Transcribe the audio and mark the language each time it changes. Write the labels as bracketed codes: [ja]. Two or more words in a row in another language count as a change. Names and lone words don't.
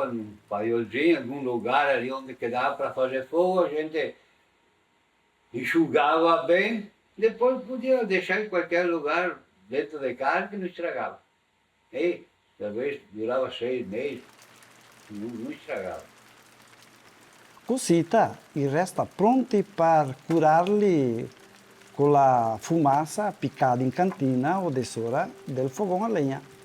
[pt] num paiolzinho, em algum lugar ali onde quedava para fazer fogo, a gente enxugava bem, depois podia deixar em qualquer lugar dentro de casa que não estragava. E talvez durava 6 meses, não estragava. [vec] Cosita e resta pronti per curarli con la fumaça piccata in cantina o de sora del [pt] fogão a lenha.